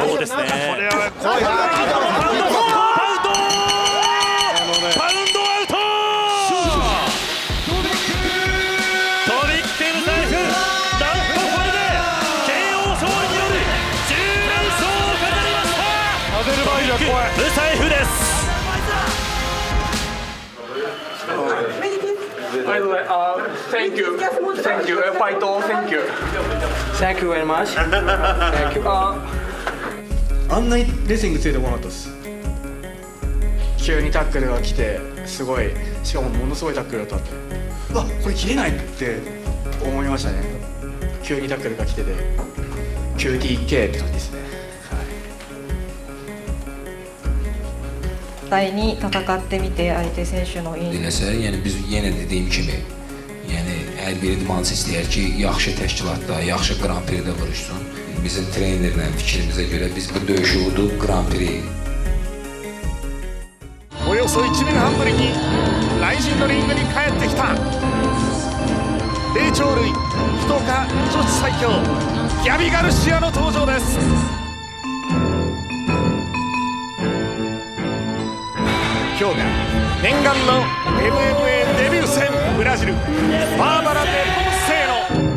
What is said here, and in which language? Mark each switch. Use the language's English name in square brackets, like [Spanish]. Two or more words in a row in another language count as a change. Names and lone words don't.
[Japanese] そうですね。パウンドアウト。トリックムサエフ、なんとこれで KO 勝利による10連勝を飾りました。アゼルバイジャンムサエフです。 [English] Thank you, fight all, thank you. Thank you very much. Thank you. [Japanese] あんなにレスリングついてこなかったです。急にタックルが来て、すごい、しかもものすごいタックルだった。うわ、これ切れないって思いましたね。急にタックルが来てて、QTK って感じですね。実際に戦ってみて相手選手の [Azerbaijani] Yəni biz yenə dediyim kimi, yəni hər bir idmançı istəyər ki, yaxşı təşkilatda, yaxşı Grand Prix-də vuruşsun. Bizim trenerlə fikrimizə görə biz bu döyüşü udub Grand Prix. [Japanese] およそ1年半ぶりにライジンのリングに帰ってきた霊長類福岡女子最強ギャビ・ガルシアの登場です。今日が念願の MMA デビュー戦、ブラジルバーバラ・デルセーノ。